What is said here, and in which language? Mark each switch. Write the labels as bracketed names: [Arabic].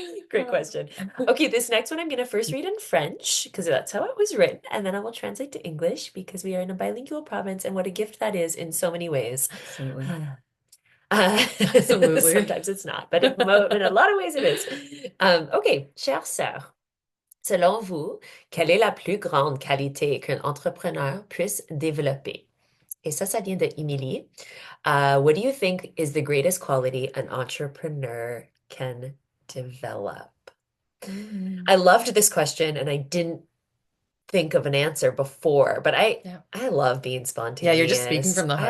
[English] Great question. Okay, this next one I'm going to first read in French because that's how it was written, and then I will translate to English because we are in a bilingual province, and what a gift that is in so many ways. Absolutely. Uh, Absolutely. sometimes it's not, but in a lot of ways it is. [French] Okay, chère sœur, selon vous, quelle est la plus grande qualité qu'un entrepreneur puisse développer? Et ça vient de Emily. [English] What do you think is the greatest quality an entrepreneur can develop? Mm. I loved this question, and I didn't think of an answer before, but Yeah. I love being Yeah, you're just speaking spontaneous. from the I